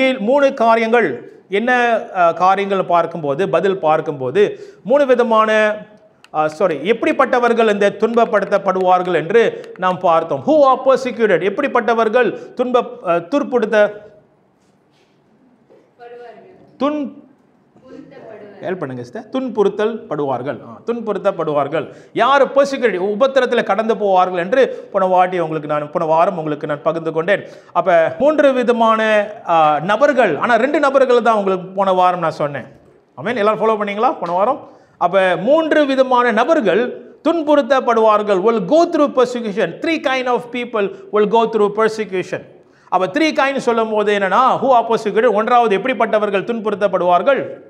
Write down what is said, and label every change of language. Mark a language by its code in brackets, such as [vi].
[ta] மூணு காரியங்கள் என்ன காரியங்கள் பார்க்கும்போது பதில் பார்க்கும்போது 3 விதமான எப்படிப்பட்டவர்கள் இந்த துன்பப்படுத்தப்படுவார்கள் என்று நாம் பார்த்தோம். [en] who are persecuted, [ta] எப்படிப்பட்டவர்கள் துன்புறுத்தப்படுவார்கள். யார் persecuted, உபத்திரத்தில் கடந்து போவார்கள் என்று போன வாரம் உங்களுக்கு நான் பகிர்ந்து கொண்டேன். அப்ப 3 விதமான நபர்கள், ஆனா 2 நபர்கள் தான் உங்களுக்கு போன வாரம் நான் சொன்னேன். ஆமென். எல்லாரும் ஃபாலோ பண்ணீங்களா போன வாரம்? அப்ப 3 விதமான நபர்கள் துன்புறுத்தப்படுவார்கள். [en] will go through persecution. 3 kind of people will go through persecution. [ta] அப்ப [en] 3 kind [ta] சொல்லும் போது என்னன்னா, [en] who are persecuted, [ta] ஒன்றாவது எப்படிப்பட்டவர்கள் துன்புறுத்தப்படுவார்கள்?